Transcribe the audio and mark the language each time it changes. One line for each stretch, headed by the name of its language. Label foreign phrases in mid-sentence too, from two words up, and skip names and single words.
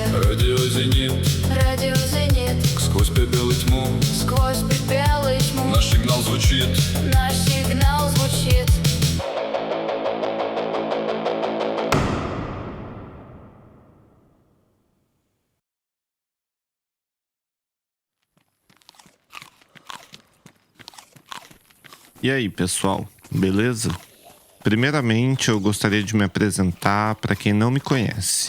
Russian: радио «Зенит». радио «Зенит». Сквозь пепел и тьму Сквозь пепел и тьму наш сигнал звучит. наш сигнал звучит.
Portuguese: E aí, pessoal, beleza? Primeiramente, eu gostaria de me apresentar para quem não me conhece.